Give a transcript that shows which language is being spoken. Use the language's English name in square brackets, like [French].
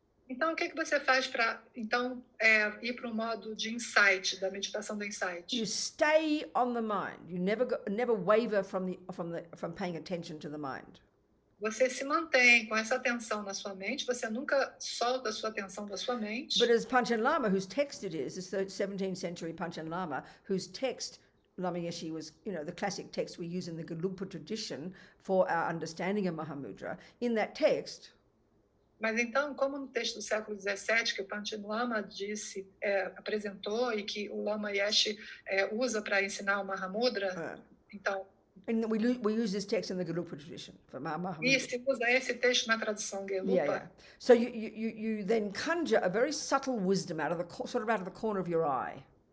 [Portuguese] Então, o que você faz para ir para o modo de insight, da meditação do insight? [English] you stay on the mind. You never waver from paying attention to the mind. [Portuguese] Você se mantém com essa atenção na sua mente, você nunca solta a sua atenção da sua mente. [English] But as Panchen Lama, whose text it is, this 17th century Panchen Lama, whose text Lama Yeshe was, the classic text we use in the Gelugpa tradition for our understanding of Mahamudra. In that text, [Portuguese] Mas então, como no texto do século XVII, que o Panchen Lama apresentou e que o Lama Yeshe usa para ensinar o Mahamudra, então, [English] and we use this text in the Gelugpa tradition for [Portuguese] e [English] Mahamudra. [Portuguese] se usa esse texto na tradução Gelugpa. [English] So you then conjure a very subtle wisdom out of the corner of your eye.